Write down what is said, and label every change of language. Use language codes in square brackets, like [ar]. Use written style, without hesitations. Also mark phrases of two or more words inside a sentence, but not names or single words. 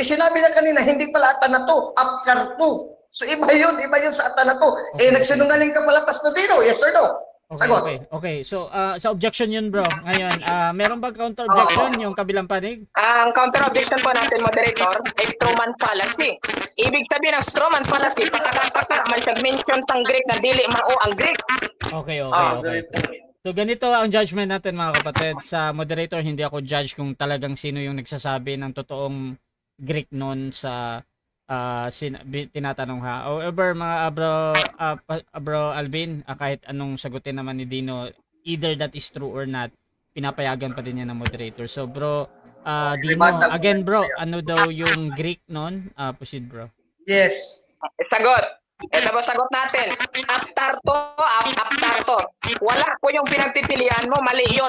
[tl] Sinabi na kanina, hindi pala athanato, apkarto. So iba yun sa athanato. Okay, Nagsinungaling ka pala, Pastor Dino, [en] yes or no? [tl] Sagot. Okay. So, sa objection yun, bro. Ngayon, meron ba [en] counter objection [tl] yung kabilang panig? Ang [en] counter objection [tl] po natin, moderator, ay [en] Truman fallacy. [tl] Ibig sabihin ng [en] Truman fallacy, [ceb] pataka-taka, man siya mention sang Greek na dili mao ang Greek. [tl] Okay. So, ganito ang judgment natin, mga kapatid. Sa moderator, hindi ako judge kung talagang sino yung nagsasabi ng totoong Greek nun sa tinatanong ha. However, mga bro Alvin, kahit anong sagutin naman ni Dino, [en] either that is true or not, [tl] pinapayagan pa din niya ng moderator. So bro, Dino, again bro, ano daw yung Greek nun? Proceed bro. Yes. Sagot. Ito ba sagot natin? Aptarto. Wala po yung pinagpipilian mo, mali yun.